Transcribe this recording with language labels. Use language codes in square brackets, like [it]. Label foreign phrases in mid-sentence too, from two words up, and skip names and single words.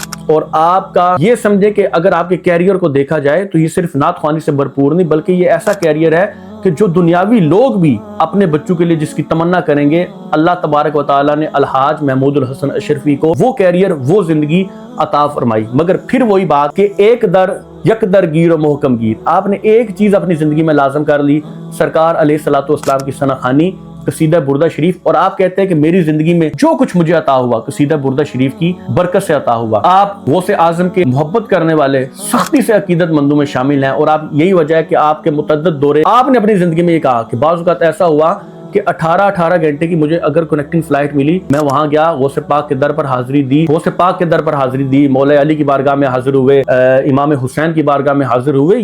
[ur] اور آپ کا یہ سمجھے کہ اگر آپ کے کیریئر کو دیکھا جائے تو یہ صرف نعت خوانی سے بھرپور نہیں, بلکہ یہ ایسا کیریئر ہے کہ جو دنیاوی لوگ بھی اپنے بچوں کے لیے جس کی تمنا کریں گے, [ar] اللہ تبارک و تعالیٰ [ur] نے الحاج محمود الحسن اشرفی کو وہ کیریئر, وہ زندگی عطا فرمائی. مگر پھر وہی بات کہ ایک در [fa] یک در گیر و محکم گیر, [ur] آپ نے ایک چیز اپنی زندگی میں لازم کر لی, سرکار [ar] علیہ الصلوۃ والسلام [ur] کی ثنا خوانی قصیدہ بردہ شریف. اور آپ کہتے ہیں کہ میری زندگی میں جو کچھ مجھے عطا ہوا قصیدہ بردہ شریف کی برکت سے عطا ہوا. آپ غوث اعظم کے محبت کرنے والے سختی سے عقیدت مندوں میں شامل ہیں. اور آپ یہی وجہ ہے کہ آپ کے متعدد دورے آپ نے اپنی زندگی میں یہ کہا کہ بعض اوقات ایسا ہوا کہ 18 گھنٹے کی مجھے اگر کنیکٹنگ فلائٹ ملی, میں وہاں گیا, غوث پاک کے در پر حاضری دی, غوث پاک کے در پر حاضری دی, مولا علی کی بارگاہ میں حاضر ہوئے, امام حسین کی بارگاہ میں حاضر ہوئے.